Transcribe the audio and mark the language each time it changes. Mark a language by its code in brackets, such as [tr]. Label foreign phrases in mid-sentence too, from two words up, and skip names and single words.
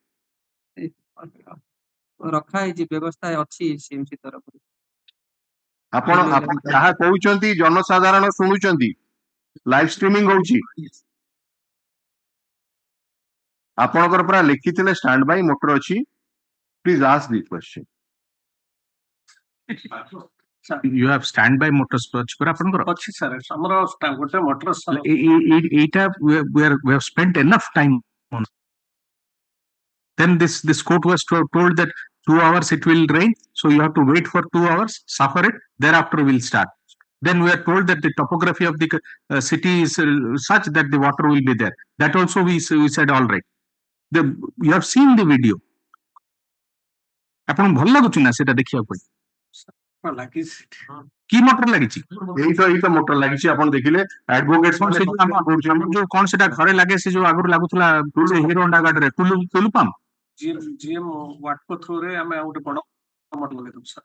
[or] ରଖା ହେଇଛି ବ୍ୟବସ୍ଥା ଅଛି ସିଏମସି ତରଫରୁ ଆପଣ ଯାହା କହୁଛନ୍ତି ଜନସାଧାରଣ ଶୁଣୁଛନ୍ତି [en] live streaming [or] ହଉଛି ଆପଣଙ୍କର ପୁରା ଲେଖିଥିଲେ [en] stand by motor [or] ଅଛି [en] please ask the question you have standby motors [or] ଅଛି ପରା ଆପଣଙ୍କର ଅଛି ସାର୍ ଆମର ଗୋଟେ ମୋଟର [en] ଏଇଟା we have spent enough time on then this court was told that 2 hours it will rain so you have to wait for 2 hours suffer it thereafter we'll start then we are told that the topography of the city is such that the water will be there that also we said all right you have seen the video [or] ଆପଣଙ୍କୁ ଭଲ ଲାଗୁଛି ନା ସେଟା ଦେଖିବା ପାଇଁ କି ମୋଟର ଲାଗିଛି ଏଇତ ମୋଟର ଲାଗିଛି ଆପଣ ଦେଖିଲେ ଆଡଭୋକେଟ ଯୋଉ କଣ ସେଟା ଘରେ ଲାଗେ ସେ ଯୋଉ ଆଗରୁ ଲାଗୁଥିଲା ହିରୋ ହୋଣ୍ଡା ଗାଡିରେ ଟୁଲୁ ପାମ୍ପ ୱାଟକୋ ଥ୍ରୁରେ ଆମେ ଆଉ ଗୋଟେ ବଡ ମୋଟର ଲଗେଇଦେବୁ ସାର୍